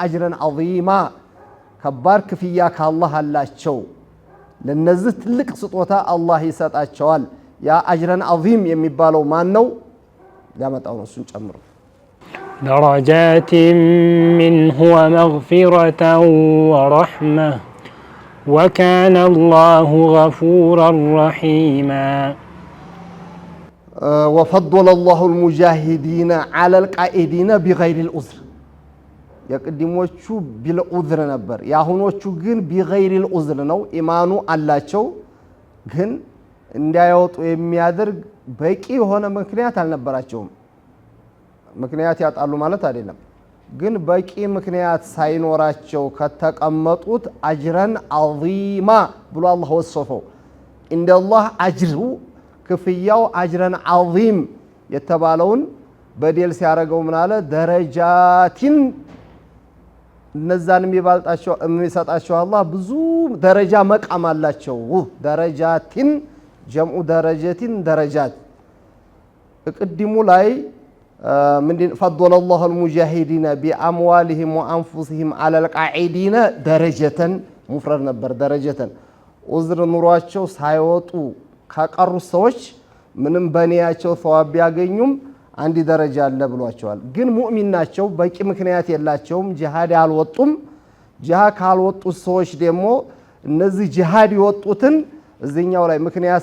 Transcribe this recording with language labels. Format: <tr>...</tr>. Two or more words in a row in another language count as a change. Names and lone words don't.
<ar>أجرا عظيما</ar> <am>ከባድ ክፍያ ከአላህ አላቸው። ለነዚህ ትልቅ ስጦታ አላህ ይሰጣቸዋል። ያ</am> <ar>أجرا عظيم</ar> <am>የሚባለው ማን ነው? ያመጣው ነው እሱን ጨምሮ</am> <ar>درجات منه ومغفرة ورحمة وكان الله غفورا رحيما وفضل الله المجاهدين على القائدين بغير العذر</ar> <am>የቅድሞቹ ቢልዑዝር ነበር። ያሁኖቹ ግን</am> <ar>بغير العذر</ar> <am>ነው። ኢማኑ አላቸው ግን እንዳይወጡ የሚያደርግ በቂ የሆነ ምክንያት አልነበራቸውም። ምክንያት ያጣሉ ማለት አይደለም። ግን በቂ ምክንያት ሳይኖራቸው ከተቀመጡት</am> <ar>أجرا عظيما</ar> <am>ብሎ አላህ ወሰፈው።</am> <ar>عند الله أجره</ar> <am>ክፍያው</am> <ar>أجرا عظيم</ar> <am>የተባለውን በደል ሲያረገው ምን አለ? ደረጃቲን እነዛን የሚሰጣቸው አላህ ብዙ ደረጃ መቃም አላቸው። ደረጃቲን ጀምዑ ደረጀቲን ደረጃት ቅድሙ ላይ ምንድን</am> <ar>فضل الله المجاهدين بأموالهم وأنفسهم على القاعدين</ar> <am>ደረጀተን ሙፍረድ ነበር። ደረጀተን ዑዝር ኑሯቸው ሳይወጡ ከቀሩ ሰዎች ምንም በኒያቸው ثواب ቢያገኙም አንድ ደረጃ አለ ብሏቸዋል። ግን ሙእሚን ናቸው፣ በቂ ምክንያት የላቸውም፣ ጂሃድ አልወጡም። ጂሃድ ካልወጡት ሰዎች ደግሞ እነዚህ ጂሃድ የወጡትን እዚህኛው ላይ ምክንያት</am>